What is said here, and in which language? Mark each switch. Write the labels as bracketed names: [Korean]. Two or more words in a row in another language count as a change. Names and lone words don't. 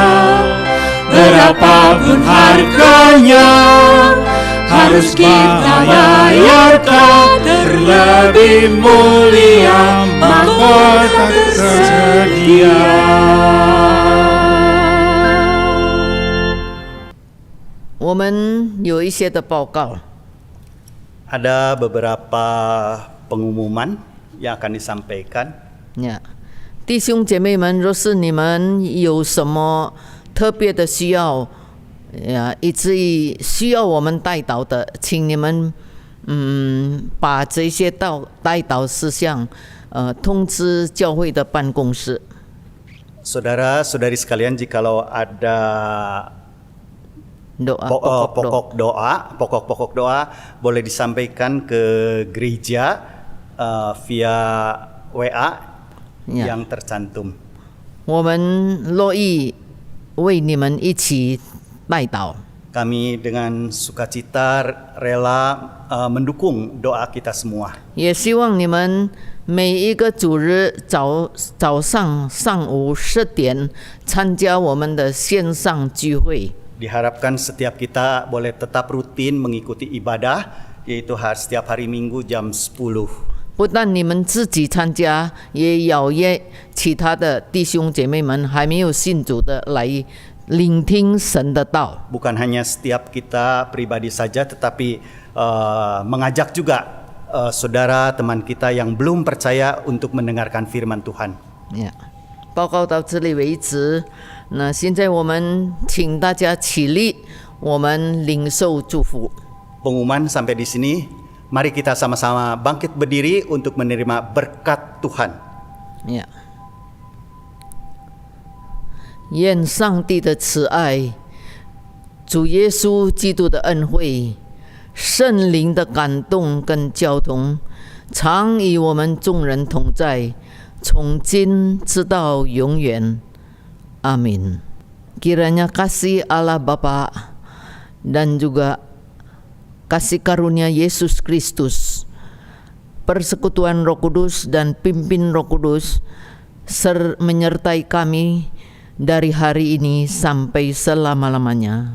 [Indonesian] Berapapun harganya harus kita bayarkan, terlebih mulia mahkota tersedia. Ada beberapa pengumuman yang akan disampaikan. Ya, [Chinese] 弟兄姐妹们，若是你们有什么特别的需要，以至于需要我们代祷的，请你们把这些代祷事项通知教会的办公室。 [Indonesian] Saudara-saudari sekalian, jikalau ada pokok doa boleh disampaikan ke gereja via WA yang tercantum. [Chinese] 我们乐意为你们一起代祷。 [Indonesian] Kami dengan sukacita rela mendukung doa kita semua. [Chinese] 也希望你们每一个主日早上上午10点参加我们的线上聚会。 [Indonesian] Diharapkan setiap kita boleh tetap rutin mengikuti ibadah, yaitu setiap hari Minggu jam 10. [Chinese] 不但你们自己参加，也邀约其他的弟兄姐妹们还没有信主的来聆听神的道。 [Indonesian] Bukan hanya setiap kita pribadi saja, tetapi mengajak juga saudara teman kita yang belum percaya untuk mendengarkan firman Tuhan. [Chinese] 报告到这里为止。那现在我们请大家起立，我们领受祝福。 [Indonesian] Pengumuman sampai di sini. Mari kita sama-sama bangkit berdiri untuk menerima berkat Tuhan. [Chinese] 愿上帝的慈爱、主耶稣基督的恩惠、圣灵的感动跟交通，常与我们众人同在，从今直到永远。阿 min. [Indonesian] Kiranya kasih Allah Bapa dan juga kasih karunia Yesus Kristus, persekutuan Roh Kudus dan pimpin Roh Kudus menyertai kami dari hari ini sampai selama-lamanya.